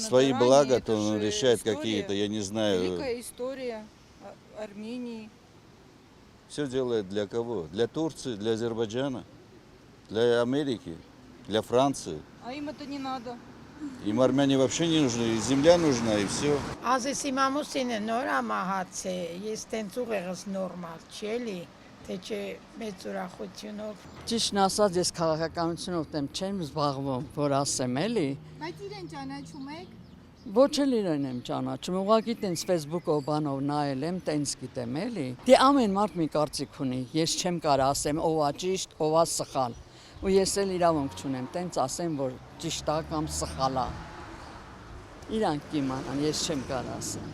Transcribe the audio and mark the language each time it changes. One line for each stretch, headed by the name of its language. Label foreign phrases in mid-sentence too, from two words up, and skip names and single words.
Russian: Свои блага то он решает какие-то, я не знаю. Великая история Армении. Все делает для кого? Для Турции, для Азербайджана, для Америки, для Франции. А им это не надо. Им армяне вообще не нужны, и земля нужна, и все.
Armenian: Ազես իմ ամուսինը նոր ամահաց է, ես տենց ուղեղս նորմալ չի էլի, թե չէ մեծ ուրախությունով։ Ճիշտն ասած, ես քաղաքականությունով դեմ չեմ զբաղվում, որ ասեմ էլի։ Բայց իրեն ճանաչում եք։ Ոչ էլ իրեն եմ ճանաչում, ուղղակի տենց Facebook-ով բանով նայել եմ, տենց գիտեմ էլի։ Դե ամեն մարդ մի կարծիք ունի, ես չեմ կարող ասեմ ով է ճիշտ, ով է սխալ։ Ու ես էլ իրավունք չունեմ, տենց ասեմ, որ ճիշտ է կամ սխալ է։ Իրանք կիմանան, ես չեմ կարող ասել։